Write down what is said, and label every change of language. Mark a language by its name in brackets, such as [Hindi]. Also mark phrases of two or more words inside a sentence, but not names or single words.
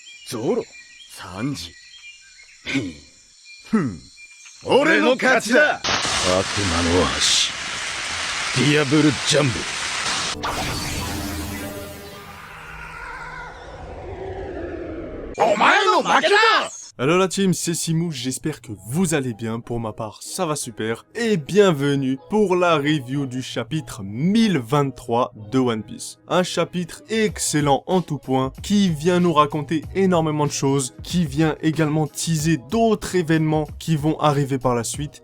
[Japanese] ゾロ、サンジ。俺の勝ちだ。悪魔の足、ディアブルジャンブ。お前の負けだ。 [French] Alors la team, c'est Simou, j'espère que vous allez bien, pour ma part ça va super, et bienvenue pour la review du chapitre 1023 de One Piece. Un chapitre excellent en tout point, qui vient nous raconter énormément de choses, qui vient également teaser d'autres événements qui vont arriver par la suite.